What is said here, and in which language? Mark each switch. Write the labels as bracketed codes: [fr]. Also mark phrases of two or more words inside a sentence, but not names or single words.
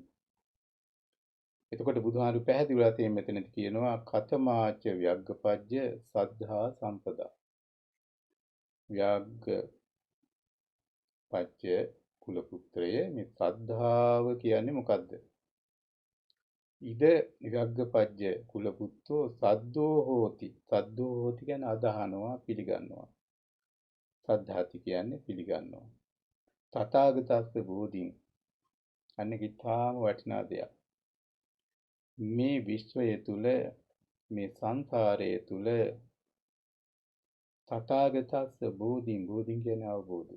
[si] එතකොට බුදුහාරු පැහැදිලිලා තියෙන මෙතනදි කියනවා [pi] කතමාච ව්‍යග්ගපජ්ජ සද්ධා සම්පදා. [si] ව්‍යග්ගපජ්ජ කුල පුත්‍රය මේ ශ්‍රද්ධාව කියන්නේ මොකද්ද? [pi] ඉද ව්‍යග්ගපජ්ජ කුල පුත්තෝ සද්දෝ හෝති. සද්දෝ හෝති [si] කියන්නේ අදහනවා, පිළිගන්නවා. සද්ධාති කියන්නේ පිළිගන්නවා. [pi] තථාගතස්ස බෝධින් [si] අන්නේ කිතාම වටිනා දෙයක්. මේ විශ්වය තුල, මේ සංසාරයේ තුල [pi] තථාගතස්ස බෝධින් [si] කියන්නේ අවබෝධය.